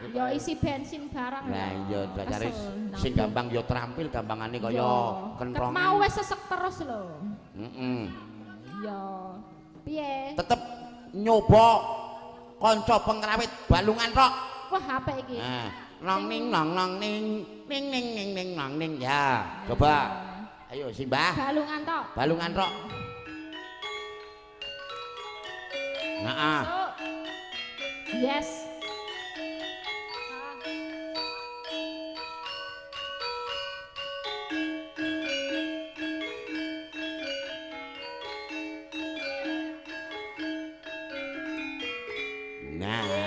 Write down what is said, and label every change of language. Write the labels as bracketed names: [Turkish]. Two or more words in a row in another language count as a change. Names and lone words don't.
[Javanese] Ya isi bensin barang. Lah iya dacare sing gampang ya terampil gampangane kaya kentrongan. Mau wis sesek terus lho. Heeh. Iya. Piye? Tetep nyoba kanca pengrawit balungan tok. Wah apik iki. Nong ning nong nong ning ning ning ning ning nong ning ya. Coba. Ayo Simbah. Balungan tok. Balungan tok. Nah. Yes. Nah.